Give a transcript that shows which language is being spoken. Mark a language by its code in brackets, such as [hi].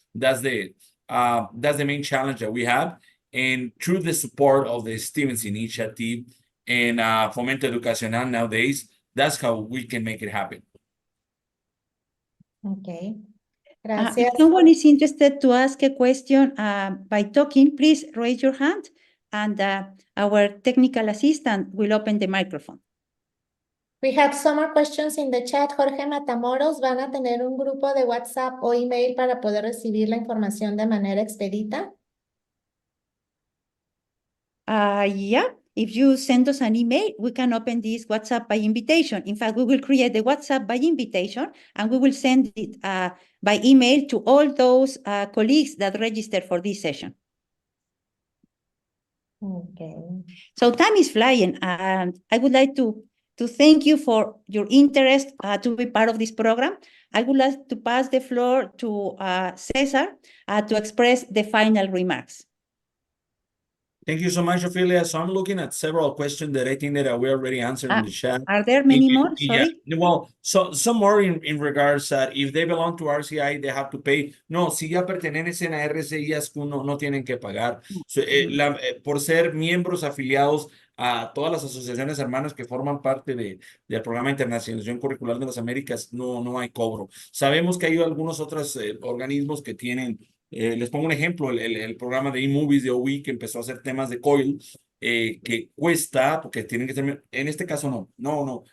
[en] That's the main challenge that we have. And through the support of the Stevens Initiative and Fomento Educacional nowadays, that's how we can make it happen. [es] Okay. Gracias. [en] If someone is interested to ask a question by talking, please raise your hand, and our technical assistant will open the microphone. We have some more questions in the chat. [es] Jorge Matamoros, ¿van a tener un grupo de WhatsApp o email para poder recibir la información de manera expedita? [en] Yeah, if you send us an email, we can open this WhatsApp by invitation. In fact, we will create the WhatsApp by invitation, and we will send it by email to all those colleagues that registered for this session. Okay. So time is flying, and I would like to thank you for your interest to be part of this program. I would like to pass the floor to Cesar to express the final remarks. Thank you so much, Ophelia. So I'm looking at several questions that I think that we already answered in the chat. Are there many more? Sorry. Yeah. Well, so some more in regards that if they belong to RCI, they have to pay. [es] No, si ya pertenecen a RCI, no tienen que pagar. So, por ser miembros afiliados a todas las asociaciones hermanas que forman parte del Programa de Internacionalización Curricular de las Américas, no hay cobro. Sabemos que hay algunos otros organismos que tienen. Les pongo un ejemplo, el programa de e-movies de OE que empezó a hacer temas de COIL, que cuesta, porque tienen que ser, en este caso no.